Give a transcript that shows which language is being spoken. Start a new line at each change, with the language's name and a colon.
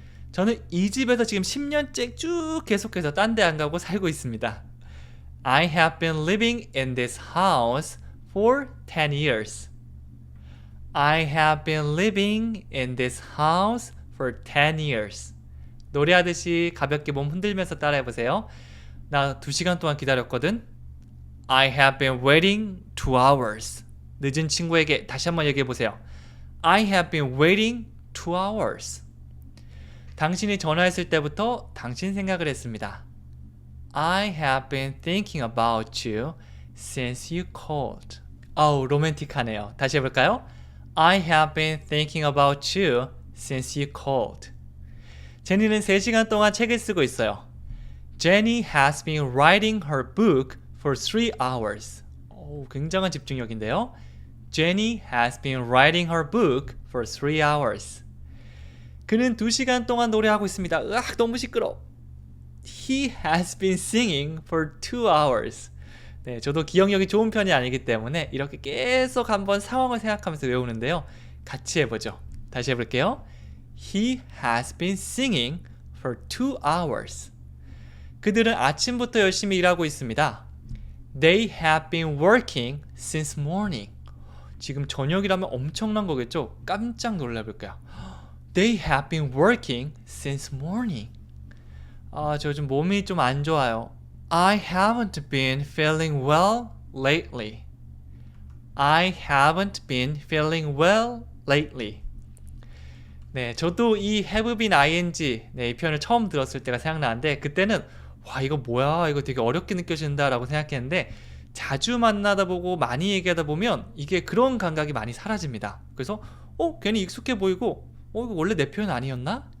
Korean: 저는 이 집에서 지금 10년째 쭉 계속해서 딴 데 안 가고 살고 있습니다.
English: I have been living in this house for 10 years. I have been living in this house for 10 years.
Korean: 노래하듯이 가볍게 몸 흔들면서 따라해보세요. 나 2시간 동안 기다렸거든.
English: I have been waiting 2 hours.
Korean: 늦은 친구에게 다시 한번 얘기해보세요.
English: I have been waiting 2 hours.
Korean: 당신이 전화했을 때부터 당신 생각을 했습니다.
English: I have been thinking about you since you called.
Korean: 어우, 로맨틱하네요. 다시 해볼까요?
English: I have been thinking about you since you called.
Korean: 제니는 3시간 동안 책을 쓰고 있어요.
English: Jenny has been writing her book for 3 hours.
Korean: 오, 굉장한 집중력인데요.
English: Jenny has been writing her book for 3 hours.
Korean: 그는 2시간 동안 노래하고 있습니다. 으악, 너무 시끄러.
English: He has been singing for 2 hours.
Korean: 네, 저도 기억력이 좋은 편이 아니기 때문에 이렇게 계속 한번 상황을 생각하면서 외우는데요. 같이 해보죠. 다시 해볼게요.
English: He has been singing for 2 hours.
Korean: 그들은 아침부터 열심히 일하고 있습니다.
English: They have been working since morning.
Korean: 지금 저녁이라면 엄청난 거겠죠? 깜짝 놀라볼까요?
English: They have been working since morning.
Korean: 저 요즘 몸이 좀 안 좋아요.
English: I haven't been feeling well lately. I haven't been feeling well lately.
Korean: 네, 저도 이 have been ing, 네, 이 표현을 처음 들었을 때가 생각나는데 그때는 와, 이거 뭐야? 이거 되게 어렵게 느껴진다 라고 생각했는데 자주 만나다 보고 많이 얘기하다 보면 이게 그런 감각이 많이 사라집니다. 그래서 괜히 익숙해 보이고 이거 원래 내 표현 아니었나?